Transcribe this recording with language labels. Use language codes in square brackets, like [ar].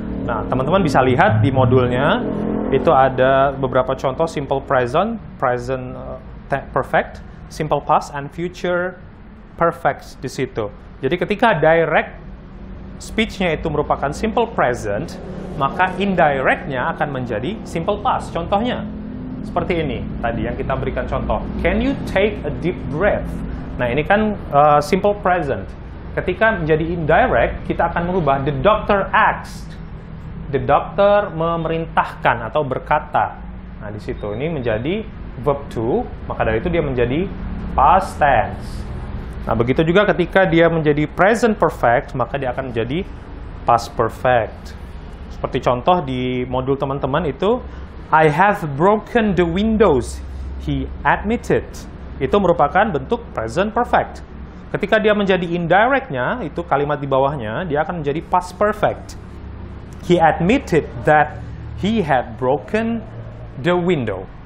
[id] Nah, teman-teman bisa lihat di modulnya itu ada beberapa contoh simple present, present perfect, simple past, and future perfect di situ. Jadi ketika direct speech-nya itu merupakan simple present, maka indirect-nya akan menjadi simple past. Contohnya seperti ini tadi yang kita berikan contoh. [en] Can you take a deep breath? [id] Nah, ini kan simple present. Ketika menjadi indirect, kita akan merubah [en] the doctor asked. The doctor [id] memerintahkan atau berkata. Nah, di situ ini menjadi verb to, maka dari itu dia menjadi past tense. Nah, begitu juga ketika dia menjadi present perfect, maka dia akan menjadi past perfect. Seperti contoh di modul teman-teman itu, [en] I have broken the windows, he admitted. [id] Itu merupakan bentuk present perfect. Ketika dia menjadi indirect-nya, itu kalimat di bawahnya, dia akan menjadi past perfect. [en] He admitted that he had broken the window.